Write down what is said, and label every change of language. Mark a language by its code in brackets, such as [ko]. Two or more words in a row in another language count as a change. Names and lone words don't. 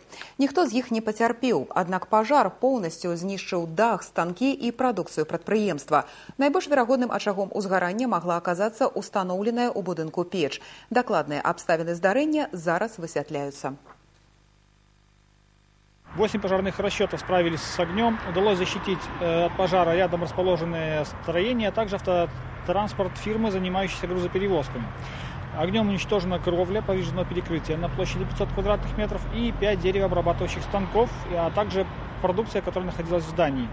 [be] Ніхто з іх не пацярпеў, аднак пажар поўнасцю знішчыў дах, станкі і прадукцыю прадпрыемства. Найбольш верагодным ачагом узгарання магла аказацца устаноўленая ў будынку печ. Дакладныя абставіны здарэння зараз высвятляюцца. [ru] 8 пожарных расчетов справились с огнем. Удалось защитить от пожара рядом расположенные строения, а также автотранспорт фирмы, занимающейся грузоперевозками. Огнем уничтожена кровля повреждено перекрытие на площади 500 квадратных метров и 5 деревообрабатывающих станков, а также продукция, которая находилась в здании.